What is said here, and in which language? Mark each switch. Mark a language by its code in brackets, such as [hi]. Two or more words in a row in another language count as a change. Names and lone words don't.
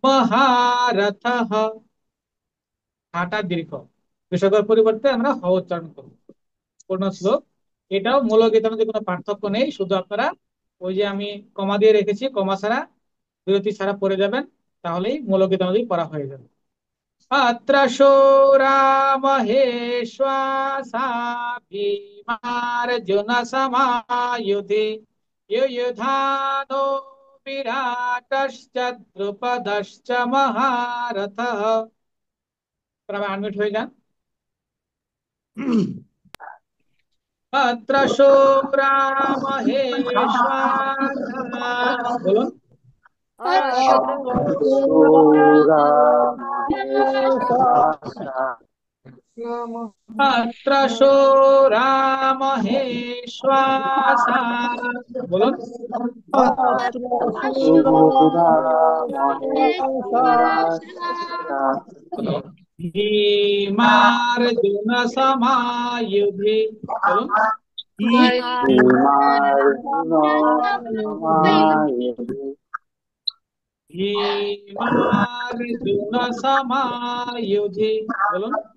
[sa] মহারথः। [bn] হাটা দীর্ঘ, বিসর্গের পরিবর্তে আমরা হ উচ্চারণ করবো। পূর্ণ শ্লোক। এটাও মূল গীতার মধ্যে কোনো পার্থক্য নেই, শুধু আপনারা ওই যে আমি কমা দিয়ে রেখেছি, কমা ছাড়া বিরতি ছাড়া পড়ে যাবেন, তাহলেই মূল গীতার মধ্যেই পড়া হয়ে যাবে। [sa] अत्र शूरामहेश्वासा भीमार्जुनसमायुधि युयुधानो विराटश्च द्रुपदश्च महारथः। [bn] আনমিউট হয়ে যান। [sa] अत्र शूरामहेश्वासा, [bn] বলুন। Asura [sa] अत्र शूरामहेश्वासा, [bn] বলুন। [sa] ভীমার্জুন সমায়ুধি, [bn] বলুন। [sa] ভীমার্জুন সমায়ুধি, [bn] বলুন।